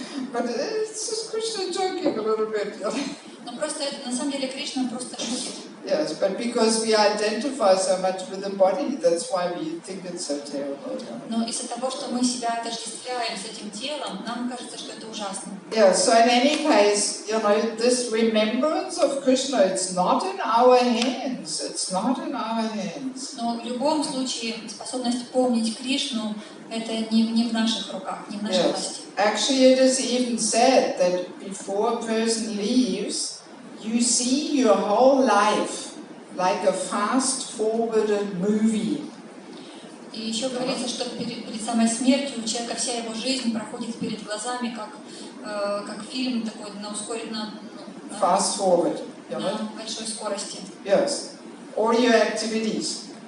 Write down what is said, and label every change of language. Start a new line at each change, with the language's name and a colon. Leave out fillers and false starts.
English: But it's just Krishna joking a little bit.
Russian: Но просто это, на самом деле Кришна просто шутит.
English: Yes, but because we identify so much with the body, that's why we think it's so terrible.
Russian: Но из-за того, что мы себя отождествляем с этим телом, нам кажется, что это ужасно.
English: Yeah, so in any case, this remembrance of Krishna, it's not in our hands. It's not in our hands.
Russian: Но в любом случае способность помнить Кришну это не в наших руках, не в нашей власти.
English: Actually, it is even said that before a person leaves, you see your whole life like a fast-forwarded movie.
Russian: И еще говорится, что перед самой смертью у человека вся его жизнь проходит перед глазами, как фильм такой на
English: fast forward,
Russian: на большой скорости.
English: Yes, all your activities.